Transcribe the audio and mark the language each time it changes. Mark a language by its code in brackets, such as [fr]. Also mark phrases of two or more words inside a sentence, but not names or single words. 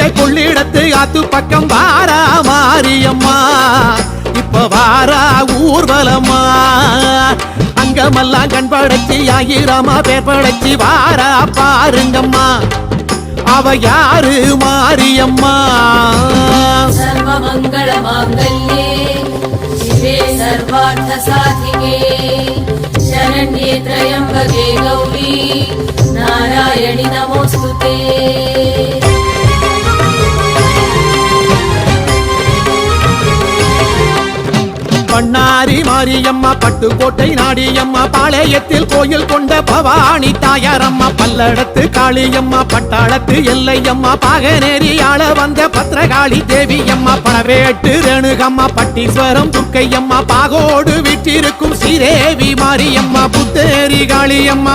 [ta] கொள்ளிடத்து ஆத்து பக்கம் வாரா மாரியம்மா இப்ப வாரா ஊர்வலம்மா அங்கமெல்லாம் கண் படைச்சி ஆயிரமா பேர் படைச்சி வாரா பாருங்கம்மா அவ யாரு மாரியம்மா [sa] सर्वमंगल मांगल्ये शिवे सर्वार्थ साधिके शरण्ये त्र्यंबके गौरी नारायणि नमोस्तुते [ta] பண்ணாரி மாரியம்மா பட்டுக்கோட்டை நாடியம்மா பாளையத்தில் கோயில் கொண்ட பவானி தாயாரம்மா பல்லடத்து காளியம்மா பட்டாளத்து எல்லையம்மா பாகநேரி ஆள வந்த பத்ரகாளி தேவியம்மா பணவேட்டு ரேணுகம்மா பட்டீஸ்வரம் துர்க்கையம்மா பாகோடு வீட்டிருக்கும் ஸ்ரீதேவி மாரியம்மா புத்தேரி காளியம்மா